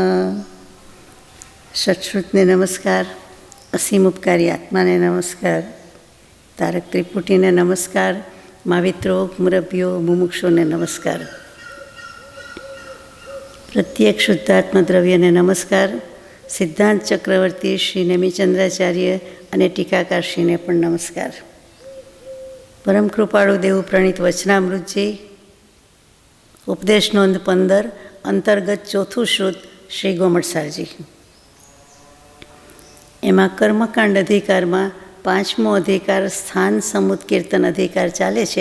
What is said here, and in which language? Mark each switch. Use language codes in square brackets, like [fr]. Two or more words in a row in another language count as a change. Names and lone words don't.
[gu] સત્શ્રુતને નમસ્કાર, અસીમ ઉપકારી આત્માને નમસ્કાર, તારક ત્રિપુટીને નમસ્કાર, માવિત્રો મુરબ્બિયો મુમુક્ષોને નમસ્કાર, પ્રત્યેક શુદ્ધાત્મા દ્રવ્યને નમસ્કાર, સિદ્ધાંત ચક્રવર્તી શ્રી નેમિચંદ્રાચાર્ય અને ટીકાકારશ્રીને પણ નમસ્કાર। પરમ કૃપાળુ દેવ પ્રણીત વચનામૃતજી ઉપદેશ નોંધ 15 અંતર્ગત ચોથું શ્રુત શ્રી ગોમટસારજી। એમાં કર્મકાંડ અધિકારમાં પાંચમો અધિકાર સ્થાન સમુદ કીર્તન અધિકાર ચાલે છે।